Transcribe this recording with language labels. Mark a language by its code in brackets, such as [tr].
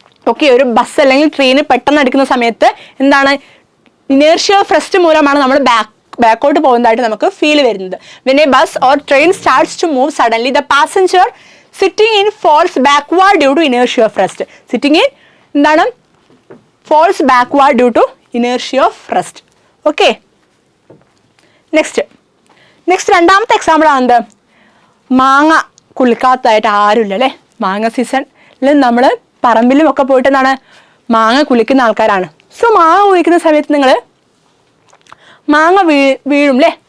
[ml] Okay, ഒരു bus അല്ലെങ്കിൽ train പെട്ടെന്ന് എടുക്കുന്ന സമയത്ത് എന്താണ്, ഇനേർഷ്യ ഓഫ് റെസ്റ്റ് മൂലമാണ് നമ്മൾ ബാക്കോട്ട് പോകുന്നതായിട്ട് നമുക്ക് ഫീൽ വരുന്നത്. [en] when a bus or train starts to move suddenly, the passenger sitting in falls backward due to inertia of rest. sitting in എന്താണ്, falls backward due to inertia of rest. [ml] Okay, next രണ്ടാമത്തെ example ആണ് മാങ്ങ കുളിക്കാത്തതായിട്ട് ആരുമില്ല അല്ലേ? മാങ്ങ സീസണിൽ നമ്മൾ പറമ്പിലും ഒക്കെ പോയിട്ട് എന്താണ്, മാങ്ങ കുളിക്കുന്ന ആൾക്കാരാണ്. സോ മാങ്ങ കുളിക്കുന്ന സമയത്ത് നിങ്ങൾ മാങ്ങ വീഴും അല്ലേ?